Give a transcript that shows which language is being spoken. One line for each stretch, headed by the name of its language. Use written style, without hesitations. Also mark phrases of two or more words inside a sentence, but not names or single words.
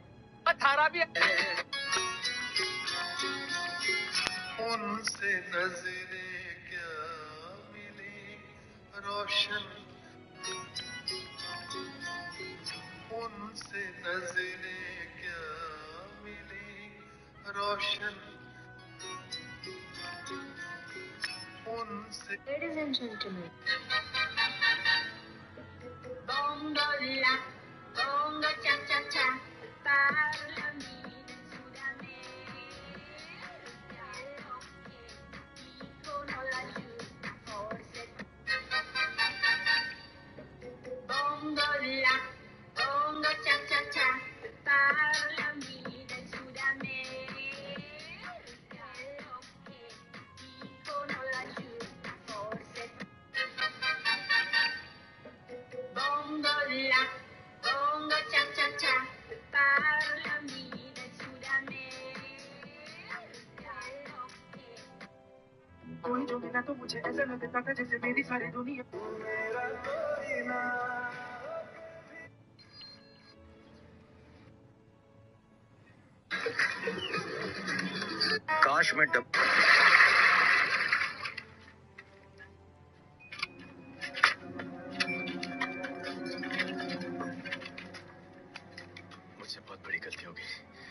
Hindi: 18 भी उनसे नजरें क्या मिली रोशन, उनसे नजरें क्या मिली रोशन, उनसे।
English: Ladies and gentlemen,
Italian: bongo la, bongo cha cha cha, parlami del Sud America, lo che dicono laggiù, forse. Bongo la, bongo cha cha cha, parlami del Sud America, lo che dicono laggiù, forse. Bongo la, bongo cha cha cha, parlami del Sud America, lo che.
Hindi: कोई जो मिला तो मुझे ऐसा लगता था जैसे मेरी सारी दुनिया मेरा कोई ना। काश मैं मुझसे बहुत बड़ी गलती हो गई।